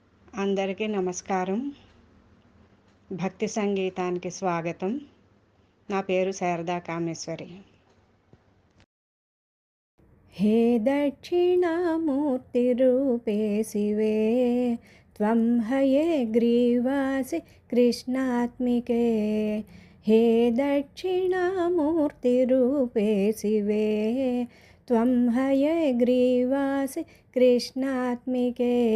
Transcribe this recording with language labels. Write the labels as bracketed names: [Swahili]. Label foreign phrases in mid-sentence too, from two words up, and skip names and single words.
[Telugu] అందరికీ నమస్కారం. భక్తి సంగీతానికి స్వాగతం. నా పేరు శారదా కామేశ్వరి. [Sanskrit] हे दक्षिणामूर्तिरूपे शिवे त्वं हयग्रीवासि कृष्णात्मिके। हे दक्षिणामूर्तिरूपे शिवे त्वं हयग्रीवासि कृष्णात्मिके।